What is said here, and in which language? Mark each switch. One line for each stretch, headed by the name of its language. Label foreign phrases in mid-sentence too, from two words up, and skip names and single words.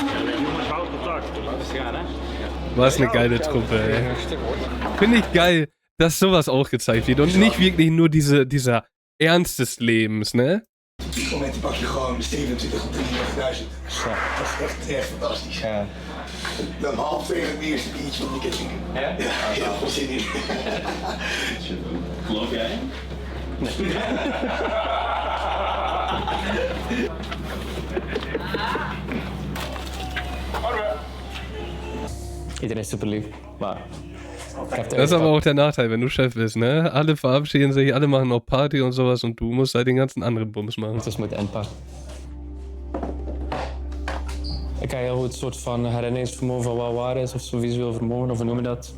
German: Was eine geile Truppe, ey. Finde ich geil, dass sowas auch gezeigt wird und nicht wirklich nur dieser Ernst des Lebens, ne?
Dutch: Op die momenten pak je gewoon 27 of 33.000. Dat is echt fantastisch. Ja. Dan 1:30 het eerste biertje van weekend drinken. Ja? Ja, heel veel zin in. Geloof jij? Iedereen is super lief, maar
German: das ist aber auch der Nachteil, wenn du Chef bist, ne? Alle verabschieden sich, alle machen noch Party und sowas und du musst halt den ganzen anderen Bums machen.
Dutch: Het is met Enpa. Ik heb heel goed een soort van herinneringsvermogen van wat waar is, of zo visueel vermogen, of hoe noem je dat?